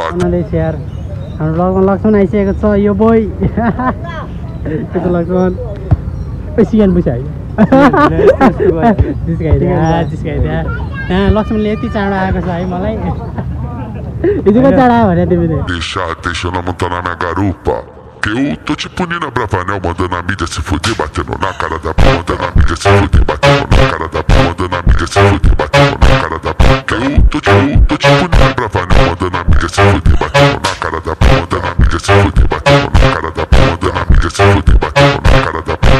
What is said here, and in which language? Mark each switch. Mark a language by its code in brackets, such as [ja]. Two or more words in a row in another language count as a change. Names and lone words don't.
[ne] यार हाम्रो लगमा लक्ष्मण आइसकेको छ यो बोय के त लक्ष्मण सियान बुझ्यो जिस्काइदिया लक्ष्मणले यति चाँडो आएको छ है मलाई हिजोको चाँडो आयो भने तिमीले [pt] Deixa ela montar na minha garupa. Que eu tô tipo Nina Bravanel, mandando a mídia se fuder, batendo na cara da porra, mandando a mídia se fuder, batendo na cara da porra, mandando a mídia se fuder, batendo na cara da porra. Que eu tô tipo Nina Bravanel, mandando a mídia se fuder, batendo na cara da porra, mandando a mídia se fuder, batendo na cara da porra, mandando a mídia se fuder, batendo na cara da porra.